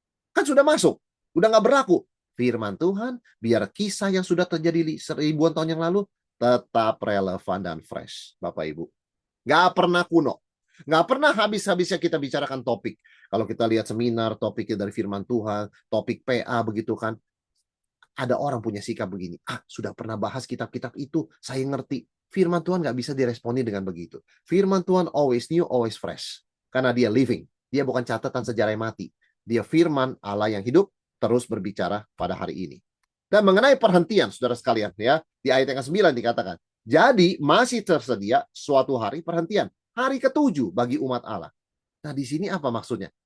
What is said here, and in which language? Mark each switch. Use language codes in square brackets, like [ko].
[id] Kan sudah masuk, udah nggak berlaku. Firman Tuhan, biar kisah yang sudah terjadi seribuan tahun yang lalu, tetap relevan dan fresh, Bapak Ibu. Nggak pernah kuno. Nggak pernah habis-habisnya kita bicarakan topik. Kalau kita lihat seminar, topiknya dari firman Tuhan, topik PA, begitu kan. Ada orang punya sikap begini, sudah pernah bahas kitab-kitab itu, saya ngerti. Firman Tuhan nggak bisa diresponi dengan begitu. [en] Firman Tuhan always new, always fresh. [id] Karena dia living. Dia bukan catatan sejarah yang mati. Dia firman Allah yang hidup, terus berbicara pada hari ini. Dan mengenai perhentian, saudara sekalian, ya, di ayat yang ke-9 dikatakan, jadi masih tersedia suatu hari perhentian. Hari ke-7 bagi umat Allah. Nah, di sini apa maksudnya?